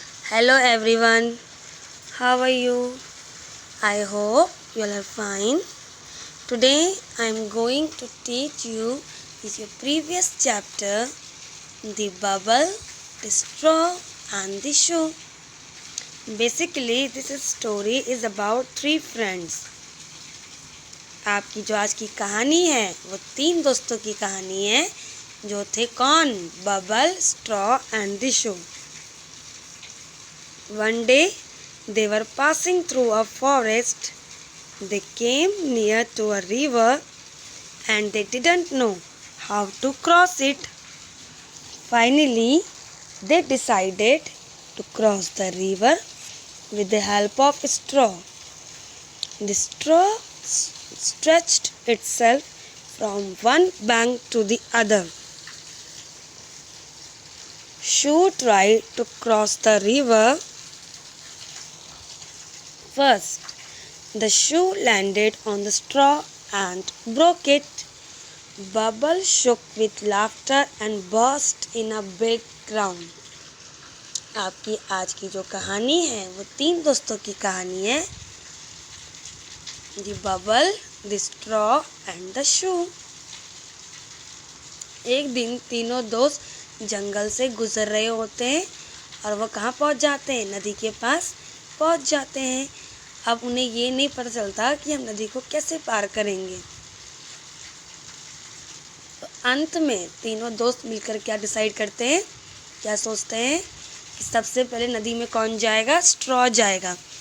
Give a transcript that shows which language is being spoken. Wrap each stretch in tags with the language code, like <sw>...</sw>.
<en>Hello everyone, how are you? I hope you all are fine. Today I am going to teach you is your previous chapter, the bubble, the straw and the shoe. Basically this story is about three friends.</en> <hi>आपकी जो आज की कहानी है वो तीन दोस्तों की कहानी है जो थे कौन?</hi> <en>Bubble, straw and the shoe. One day they were passing through a forest. They came near to a river and they didn't know how to cross it. Finally, they decided to cross the river with the help of a straw. The straw stretched itself from one bank to the other. Shoo tried to cross the river first. The shoe landed on the straw and broke it. Bubble shook with laughter and burst in a big crown.</en> <hi>आपकी आज की जो कहानी है वो तीन दोस्तों की कहानी है.</hi> <en>The bubble, the straw and the shoe.</en> <hi>एक दिन तीनों दोस्त जंगल से गुजर रहे होते हैं और वो कहाँ पहुँच जाते हैं? नदी के पास पहुँच जाते हैं. अब उन्हें ये नहीं पता चलता कि हम नदी को कैसे पार करेंगे. तो अंत में तीनों दोस्त मिलकर क्या डिसाइड करते हैं, क्या सोचते हैं कि सबसे पहले नदी में कौन जाएगा? स्ट्रॉ जाएगा.</hi>